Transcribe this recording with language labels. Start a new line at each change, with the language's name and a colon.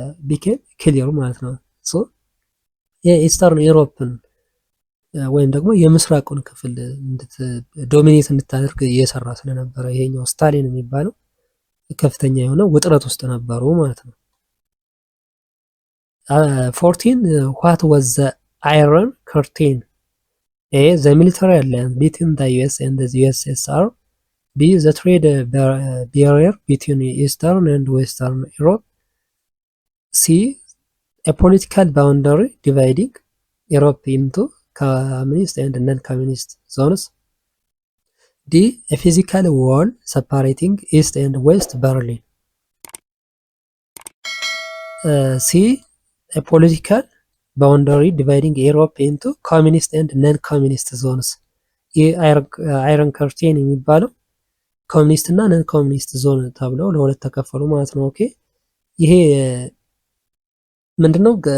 English: became clear
Amharic: ማለት ነው። ሶ የኢስተርን ዩሮፕን ወይም ደግሞ የምስራቁን ክፍል ዶሚኔት እንድታደርግ እየሰራ ስለነበረ ይሄኛው ስታሊን የሚባለው ከፍተኛ የሆነ ውጥረት ውስጥ ነበሩ ማለት ነው። 14
English: what was the Iron Curtain? A. the military alliance between the US and the USSR. B. the trade barrier between Eastern and Western Europe. C. a political boundary dividing Europe into communist and non-communist zones. ዲ a physical wall separating east and west Berlin ሲ a political boundary dividing Europe into communist and non-communist zones
Amharic: ይህ አይረን ከርቴን የሚባለው ኮሚኒስት እና ነን ኮሚኒስት ዞን ተብለው ለሁለት ተከፈሉ ማለት ነው። ኦኬ ይሄ ምንድነው?